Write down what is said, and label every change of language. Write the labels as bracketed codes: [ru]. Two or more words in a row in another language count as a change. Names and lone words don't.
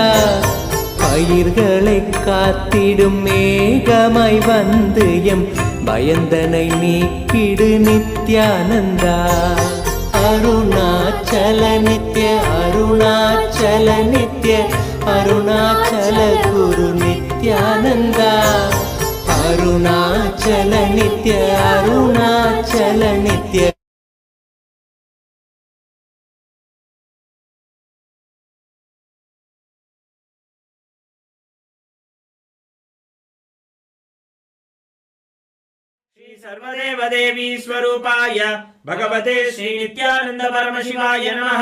[ta] பயிர்களை காத்திடும் மேகமாய் வந்து எம் பயந்தனை நீக்கிடு நித்யானந்தா. அருணாச்சல நித்ய அருணாச்சல நித்ய அருணாச்சல குரு நித்யானந்தா. அருணாச்சல நித்ய அருணாச்சல நித்ய [sa] श्री सर्वदेव देवी स्वरूपाय भगवते श्री नित्यानंद परमशिवाय नमः।